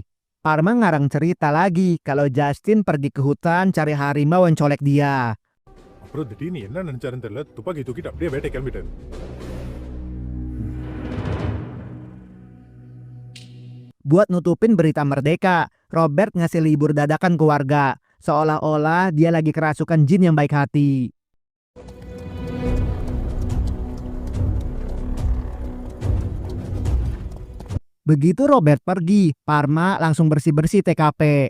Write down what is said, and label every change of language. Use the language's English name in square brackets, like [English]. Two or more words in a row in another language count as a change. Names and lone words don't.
[Indonesian] Parma ngarang cerita lagi kalau Justin pergi ke hutan cari harimau yang colek dia. [Tamil] அப்புறம் திடீர்னு என்ன நினைச்சாருன்னு தெரியல, துப்பாக்கி தூக்கிட்டு அப்படியே வேட்டை கிளம்பிட்டாரு. [Indonesian] Buat nutupin berita merdeka, Robert ngasih libur dadakan ke warga. Seolah-olah dia lagi kerasukan jin yang baik hati. Begitu Robert pergi, Parma langsung bersih-bersih TKP.